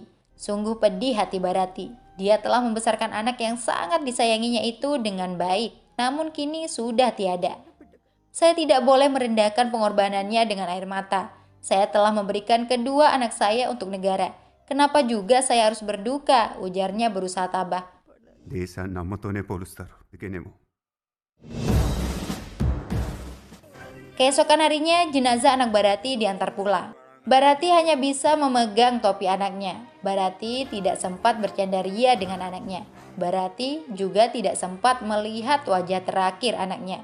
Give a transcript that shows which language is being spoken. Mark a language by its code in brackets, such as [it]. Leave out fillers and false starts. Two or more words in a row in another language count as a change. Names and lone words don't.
[id] Sungguh pedih hati Bharati. Dia telah membesarkan anak yang sangat disayanginya itu dengan baik, namun kini sudah tiada. Saya tidak boleh merendahkan pengorbanannya dengan air mata. Saya telah memberikan kedua anak saya untuk negara. Kenapa juga saya harus berduka? Ujarnya berusaha tabah. [te] దేశాన్ని అమ్మతోనే పోలుస్తారు ఇకేనేమో. [id] Keesokan harinya jenazah anak Bharati diantar pulang. Bharati hanya bisa memegang topi anaknya. Bharati tidak sempat bercanda ria dengan anaknya. Bharati juga tidak sempat melihat wajah terakhir anaknya.